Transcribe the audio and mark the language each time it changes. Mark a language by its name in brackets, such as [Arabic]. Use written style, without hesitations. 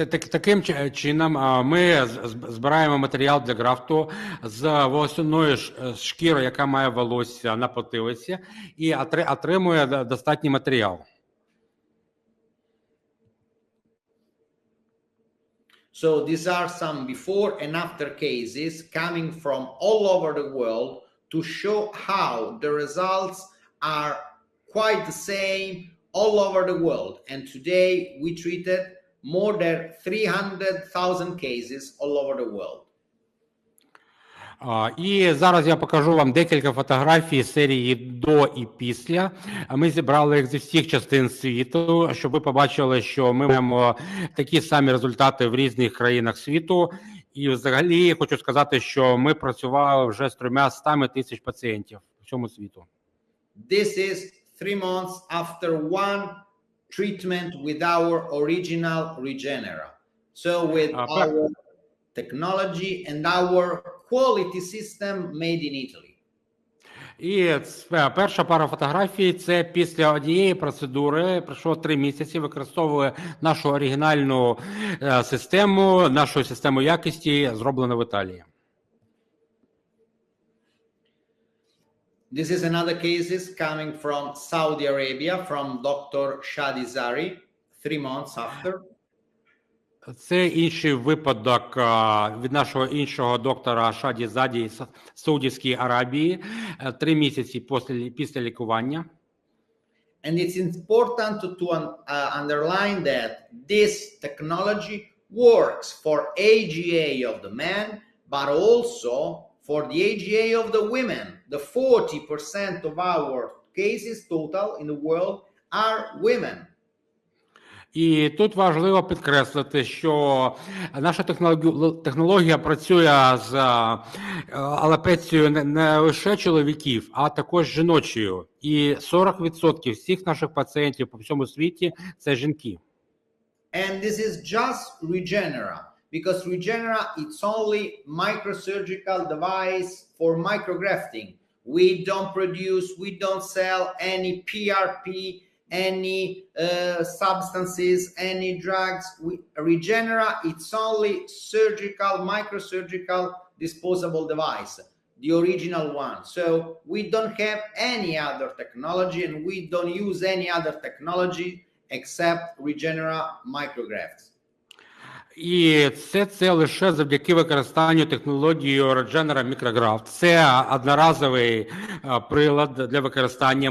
[Ukrainian] Таким чином ми збираємо матеріал для графту з волосяної шкіри, яка має волосся на потилиці, і отримує достатній матеріал. [English] So these are some before and after cases coming from all over the world to show how the results are quite the same all over the world. And today we treated more than 300,000 cases all over the world. [Ukrainian] І зараз я покажу вам декілька фотографій серії до і після. Ми зібрали їх зі всіх частин світу, щоб ви побачили, що ми маємо такі самі результати в різних країнах світу. І взагалі хочу сказати, що ми працювали вже з 300 тисяч пацієнтів в цьому світу. [English] This is 3 months after one treatment with our original Regenera. So with our technology and our quality system made in Italy. [Ukrainian] І перша пара фотографій – це після однієї процедури, пройшло 3 місяці, використовує нашу оригінальну систему, нашу систему якості, зроблену в Італії. [English] This is another cases coming from Saudi Arabia, from Dr. Shadi Zari, 3 months after. [Ukrainian] Це інший випадок від нашого іншого доктора Шаді Заді з Саудівської Аравії, 3 місяці після лікування. [English] And it's important to underline that this technology works for AGA of the men, but also for the AGA of the women. The 40% of our cases total in the world are women. [Ukrainian] І тут важливо підкреслити, що наша технологія працює з алопецією не лише чоловіків, а також жіночою. І 40% всіх наших пацієнтів по всьому світі – це жінки. [English] And this is just Regenera, because Regenera it's only microsurgical device for micrografting. We don't produce, we don't sell any PRP, any substances, any drugs. Regenera, it's only surgical, microsurgical, disposable device, the original one. So we don't have any other technology, and we don't use any other technology except Regenera micrografts. [Ukrainian] І це лише завдяки використанню технології Regenera Micrograft. Це одноразовий прилад для використання.